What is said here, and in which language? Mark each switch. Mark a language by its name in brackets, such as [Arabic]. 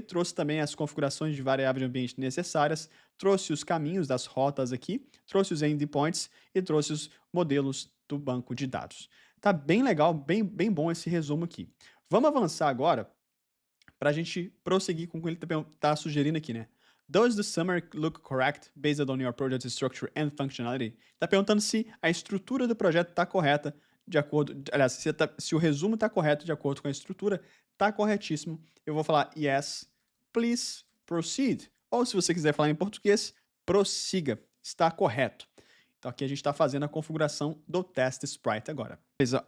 [Portuguese] Trouxe também as configurações de variável de ambiente necessárias, trouxe os caminhos das rotas aqui, trouxe os endpoints e trouxe os modelos do banco de dados. Tá bem legal, bem bom esse resumo aqui. Vamos avançar agora para a gente prosseguir com o que ele está sugerindo aqui, né? [English] Does the summary look correct based on your project structure and functionality? [Portuguese] Está perguntando se a estrutura do projeto está correta de acordo... Aliás, se o resumo está correto de acordo com a estrutura, está corretíssimo. Eu vou falar [English] yes, please proceed. [Portuguese] Ou se você quiser falar em português, prossiga. Está correto. Então aqui a gente está fazendo a configuração do Test Sprite agora. Beleza.